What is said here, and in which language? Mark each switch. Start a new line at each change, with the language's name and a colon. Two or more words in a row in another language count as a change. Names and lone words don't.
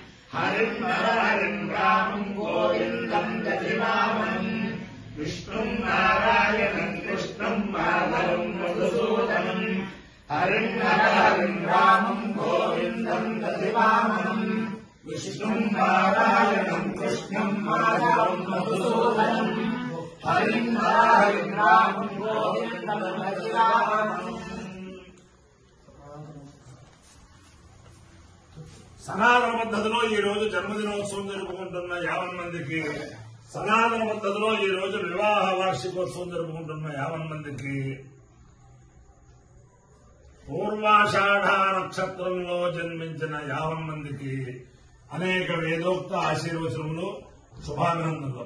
Sanskrit: हरिं हरिं रामं गोविन्दं दधिवामनम् विष्णुं नारायणं कृष्णं माधवं मधुसूदनम् हरिं हरिं रामं गोविन्दं दधिवामनम् विष्णुं नारायणं कृष्णं माधवं मधुसूदनम् हरिं हरिं रामं गोविन्दं दधिवामनम्।
Telugu: సనాతన పద్ధతిలో ఈ రోజు జన్మదినోత్సవం జరుపుకుంటున్న 50 మందికి, సనాతన పద్ధతిలో ఈ రోజు వివాహ వార్షికోత్సవం జరుపుకుంటున్న 50 మందికి, పూర్వాషాఢ నక్షత్రంలో జన్మించిన 50 మందికి అనేక వేదోక్త ఆశీర్వచనములు, శుభాభినందనలు.